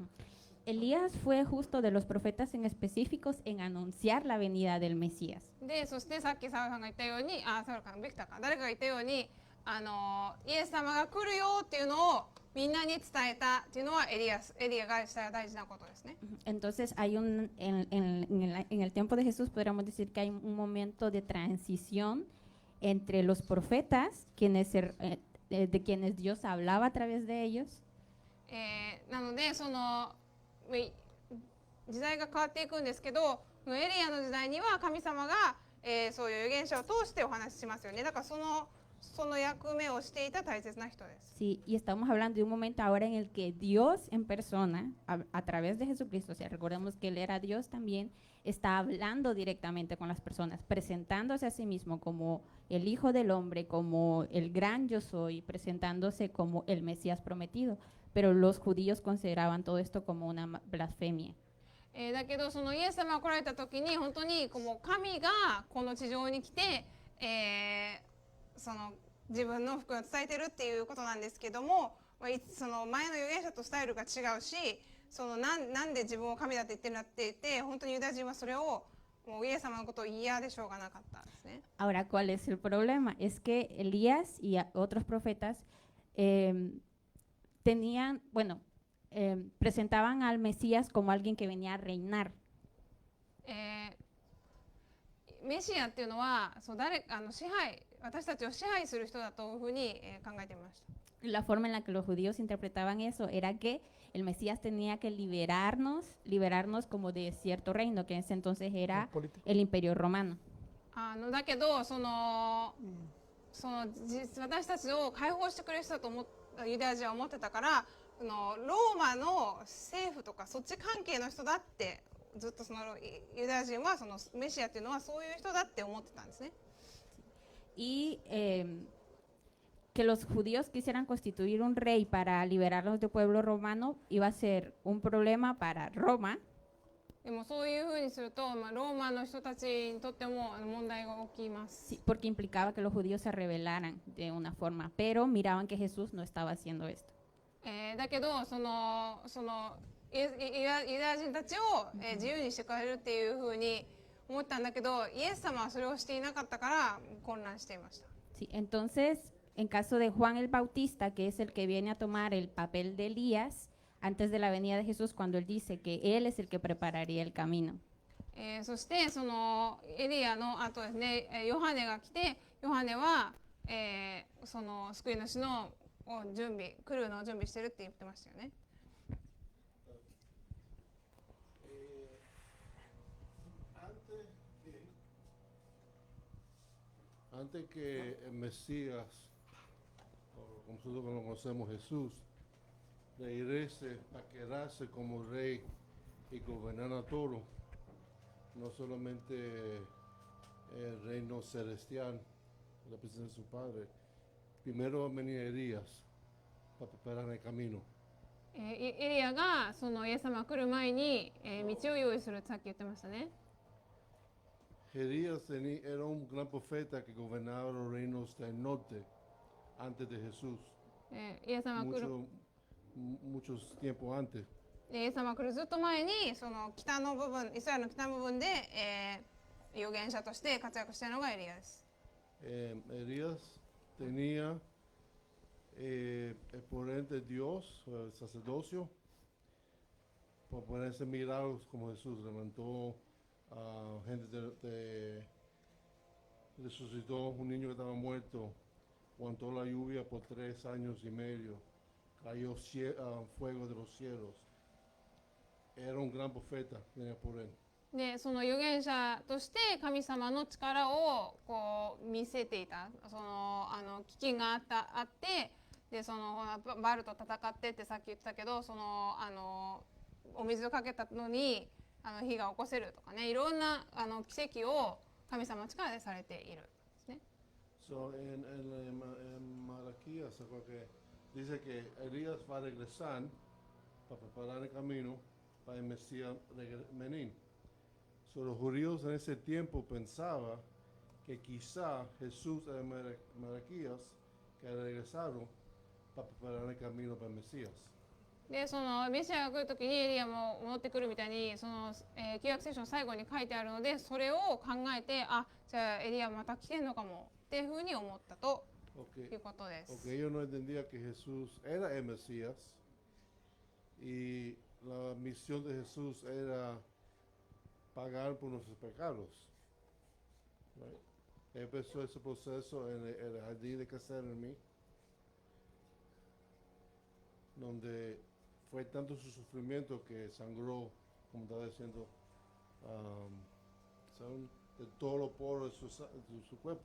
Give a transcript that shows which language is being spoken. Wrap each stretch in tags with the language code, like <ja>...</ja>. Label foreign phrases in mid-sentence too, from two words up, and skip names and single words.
<es>Elías fue justo de los profetas en específicos en anunciar la venida del Mesías.</es> <ja>でそしてさっきサウさんが言ったようにサウさんビクターか誰かが言ったようにイエス様が来るよっていうのをみんなに伝えたっていうのはエリアがした大事なことですね。</ja> <es>Entonces hay en el tiempo de Jesús podríamos decir que hay un momento de transición entre los profetas, de quienes Dios hablaba a través de ellos,</es> <ja>なのでその時代が変わっていくんですけどエリアの時代には神様が、そういう預言者を通してお話ししますよね。だからその役目をしていた大切な人です。</ja> <es>sí, y estamos hablando de un momento ahora en el que Dios en persona, a través de Jesucristo, o sea, recordemos que Él era Dios también, está hablando directamente con las personas, presentándose a sí mismo como el Hijo del Hombre, como el gran yo soy, presentándose como el Mesías prometido. Pero los judíos consideraban todo esto como una blasfemia.</es> <ja>だけどそのイエス様が来られた時に本当にこう神がこの地上に来て、その自分の福音を伝えてるっていうことなんですけども、その前の預言者とスタイルが違うしそのなんで自分を神だって言ってるんだって言って本当にユダヤ人はそれをもうイエス様のことを嫌でしょうがなかったんですね。</ja> <es>Ahora, ¿cuál es el problema? Es que Elías y otros profetas presentaban al Mesías como alguien que venía a reinar.</es> <ja>メシアっていうのは私たちを支配する人だというふうに、考えていました。</ja> <es>La forma en la que los judíos interpretaban eso era que el Mesías tenía que liberarnos como de cierto reino, que en ese entonces era el Imperio Romano.</es> <ja>だけど私たちを解放してくれる人だとユダヤ人は思ってたからローマの政府とかそっち関係の人だってずっとそのユダヤ人はそのメシアっていうのはそういう人だって思ってたんですね。</ja> <es>Y que los judíos quisieran constituir un rey para liberarlos del pueblo romano iba a ser un problema para Roma.</es> <ja>でもそういうふうにすると、ローマの人たちにとっても問題が起きます。</ja> <es>Sí, porque implicaba que los judíos se rebelaran de una forma, pero miraban que Jesús no estaba haciendo esto.</es> <ja>だけどユダヤ人たちを、自由にしてくれるっていうふうに思ったんだけど、イエス様はそれをしていなかったから混乱していました。</ja> <es>Sí, entonces, en caso de Juan el Bautista, que es el que viene a tomar el papel de Elías antes de la venida de Jesús, cuando él dice que él es el que prepararía el camino.</es> <ja>そしてそのエリアの後ですね、ヨハネが来て、ヨハネは、その救い主の来るのを準備してるって言ってましたよね。</ja> <es>Antes que el Mesías, o como nosotros lo conocemos Jesús, regrese a quedarse como rey y gobernar a todo, no solamente el reino celestial, la presencia de su Padre, primero venía Elías para preparar el camino.</es> <ja>エリアがそのイエス様が来る前に、道を用意するってさっき言ってましたね。</ja> <es>Elías era un gran profeta que gobernaba los reinos del norte antes de Jesús,</es> <ja>イエス様が来る</ja> <es>muchos tiempos antes.</es> <ja>イエス様が来るずっと前にその北の部分、イスラエルの北の部分で、預言者として活躍しているのがエリアです。</ja> <es>Elías tenía el poder de Dios, el sacerdocio, por ponerse milagros como Jesús levantó a gente, resucitó un niño que estaba muerto, aguantó la lluvia por 3 años y medio, cayó fuego de los cielos. Era un gran profeta, tenía poder.</es> <ja>でその預言者として神様の力をこう見せていた、その飢饉があってでそのバルと戦ってってさっき言ってたけど、そのお水をかけたのに火が起こせるとかね、いろんな奇跡を神様の力でされているんですね。</ja> <es>So, en Malaquías que dice que Elías va a regresar para preparar el camino para el Mesías venir. So, los judíos en ese tiempo pensaban que quizá Jesús era Malaquías que regresaron para preparar el camino para el Mesías.</es> <ja>でそのメシアが来るときにエリアも戻ってくるみたいに、その旧約聖書の最後に書いてあるので、それを考えて、じゃあエリアまた来てるのかもっていうふうに思ったということです。</ja> <es>Porque ellos no entendían que Jesús era el Mesías y la misión de Jesús era pagar por nuestros pecados. Right? Empezó ese proceso en el jardín de Getsemaní, donde fue tanto su sufrimiento que sangró, como estaba diciendo, de todos los poros de su cuerpo.</es>